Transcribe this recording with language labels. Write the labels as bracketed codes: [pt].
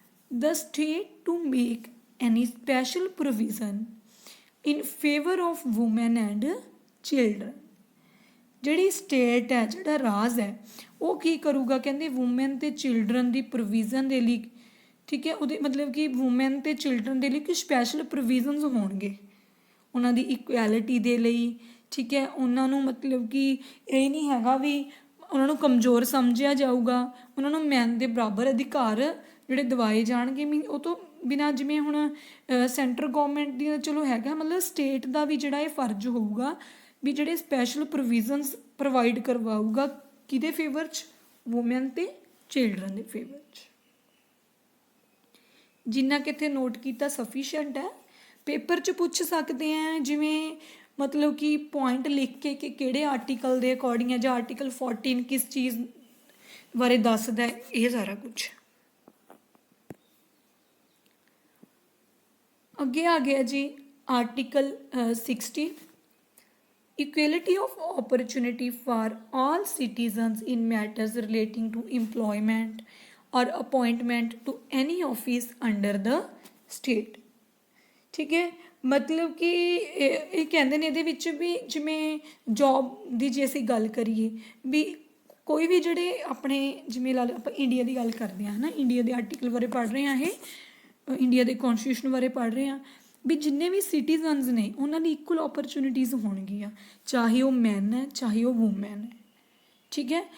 [en] The state to make any special provision in favor of women and children। [pa] ਜਿਹੜੀ state ਹੈ, ਜਿਹੜਾ ਰਾਜ ਹੈ, ਉਹ ਕੀ ਕਰੂਗਾ ਕਹਿੰਦੇ ਵੂਮੈਨ ਅਤੇ ਚਿਲਡਰਨ ਦੀ ਪ੍ਰੋਵੀਜ਼ਨ ਦੇ ਲਈ, ਠੀਕ ਹੈ, ਉਹਦੇ ਮਤਲਬ ਕਿ ਵੂਮੈਨ ਅਤੇ ਚਿਲਡਰਨ ਦੇ ਲਈ ਕੋਈ ਸਪੈਸ਼ਲ ਪ੍ਰੋਵੀਜ਼ਨਸ ਹੋਣਗੇ ਉਹਨਾਂ ਦੀ ਇਕੁਐਲਿਟੀ ਦੇ ਲਈ, ਠੀਕ ਹੈ। ਉਹਨਾਂ ਨੂੰ ਮਤਲਬ ਕਿ ਇਹ ਨਹੀਂ ਹੈਗਾ ਵੀ ਉਹਨਾਂ ਨੂੰ ਕਮਜ਼ੋਰ ਸਮਝਿਆ ਜਾਊਗਾ, ਉਹਨਾਂ ਨੂੰ ਮੈਨ ਦੇ ਬਰਾਬਰ ਅਧਿਕਾਰ ਜਿਹੜੇ ਦਿਵਾਏ ਜਾਣਗੇ। ਉਹ ਤੋਂ ਬਿਨਾਂ ਜਿਵੇਂ ਹੁਣ ਸੈਂਟਰ ਗੌਰਮੈਂਟ ਦੀ ਚਲੋ ਹੈਗਾ, ਮਤਲਬ ਸਟੇਟ ਦਾ ਵੀ ਜਿਹੜਾ ਇਹ ਫਰਜ਼ ਹੋਊਗਾ ਵੀ ਜਿਹੜੇ ਸਪੈਸ਼ਲ ਪ੍ਰੋਵੀਜ਼ਨਸ ਪ੍ਰੋਵਾਈਡ ਕਰਵਾਊਗਾ ਕਿਹਦੇ ਫੇਵਰ 'ਚ, ਵੂਮੈਨ ਅਤੇ ਚਿਲਡਰਨ ਦੇ ਫੇਵਰ 'ਚ। ਜਿੰਨਾ ਕਿ ਇੱਥੇ ਨੋਟ ਕੀਤਾ ਸਫੀਸ਼ੀਐਂਟ ਹੈ। ਪੇਪਰ 'ਚ ਪੁੱਛ ਸਕਦੇ ਆ ਜਿਵੇਂ ਮਤਲਬ ਕਿ ਪੁਆਇੰਟ ਲਿਖ ਕੇ ਕਿ ਕਿਹੜੇ ਆਰਟੀਕਲ ਦੇ ਅਕੋਰਡਿੰਗ ਹੈ, ਜਾਂ ਆਰਟੀਕਲ 14 ਕਿਸ ਚੀਜ਼ ਬਾਰੇ ਦੱਸਦਾ ਹੈ, ਇਹ ਸਾਰਾ ਕੁਛ। ਅੱਗੇ ਆ ਗਿਆ ਜੀ article [en] 60, equality of opportunity for all citizens in matters relating to employment or appointment to any office under the state, [pa] ਠੀਕ ਹੈ। ਮਤਲਬ ਕਿ ਇਹ ਕਹਿੰਦੇ ਨੇ ਇਹਦੇ ਵਿੱਚ ਵੀ ਜਿਵੇਂ ਜੋਬ ਦੀ ਜੇ ਅਸੀਂ ਗੱਲ ਕਰੀਏ ਵੀ ਕੋਈ ਵੀ ਜਿਹੜੇ ਆਪਣੇ ਜਿਵੇਂ ਲਾ ਲਓ ਆਪਾਂ ਇੰਡੀਆ ਦੀ ਗੱਲ ਕਰਦੇ ਹਾਂ ਹੈ ਨਾ, ਇੰਡੀਆ ਦੇ ਆਰਟੀਕਲ ਬਾਰੇ ਪੜ੍ਹ ਰਹੇ ਹਾਂ, ਇਹ ਇੰਡੀਆ ਦੇ ਕੌਨਸਟੀਟਿਊਸ਼ਨ ਬਾਰੇ ਪੜ੍ਹ ਰਹੇ ਹਾਂ ਵੀ ਜਿੰਨੇ ਵੀ ਸਿਟੀਜ਼ਨਸ ਨੇ ਉਹਨਾਂ ਦੀ ਇਕੁਅਲ ਓਪਰਚੁਨਿਟੀਜ਼ ਹੋਣਗੀਆਂ, ਚਾਹੇ ਉਹ ਮੈਨ ਹੈ ਚਾਹੇ ਉਹ ਵੂਮੈਨ ਹੈ, ਠੀਕ ਹੈ।